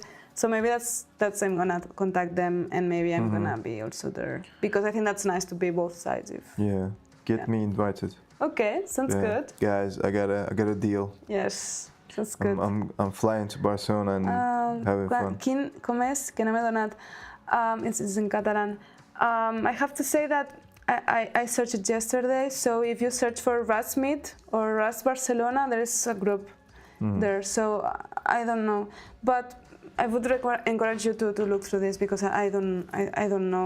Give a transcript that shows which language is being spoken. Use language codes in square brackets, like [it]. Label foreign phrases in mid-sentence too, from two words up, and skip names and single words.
[en] So maybe that's I'm gonna contact them, and maybe I'm gonna be also there because I think that's nice to be both sides. Get me invited. Okay, sounds good. Guys, I got a deal. Yes, sounds good. I'm flying to Barcelona and having fun. [ca] Quin, com és? Que no m'he donat. [en] It's in Catalan. I have to say that I searched it yesterday. So if you search for Rust Meet or Rust Barcelona, there is a group there. So I don't know, but I would encourage you to look through this because I don't know.